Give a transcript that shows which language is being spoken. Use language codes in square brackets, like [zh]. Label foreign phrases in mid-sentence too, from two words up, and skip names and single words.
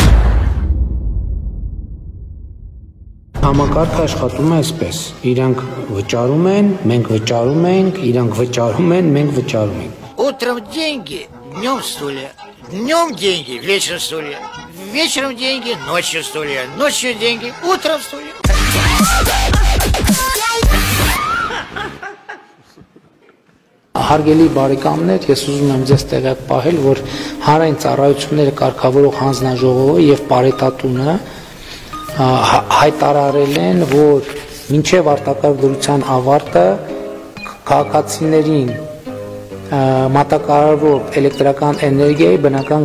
[hy] Համակարգը աշխատում է այսպես. իրանք վճարում են, մենք վճարում ենք, իրանք вычарում են, մենք վճարում ենք։ [ru] Утром деньги, днем стулья. Днем деньги, вечером стулья. Вечером деньги, ночью стулья. Ночью деньги, утром стулья. [hy] Հարգելի բարեկամներ, ես ուզում եմ ձեզ տեղյակ պահել, որ հանրային ծառայությունները կարգավորող հանձնաժողովը եւ Պարետատունը հայտարարել են, որ մինչև արտակարգ ավարտը քաղաքացիներին մատակարարվող էլեկտրական էներգիայի, բնական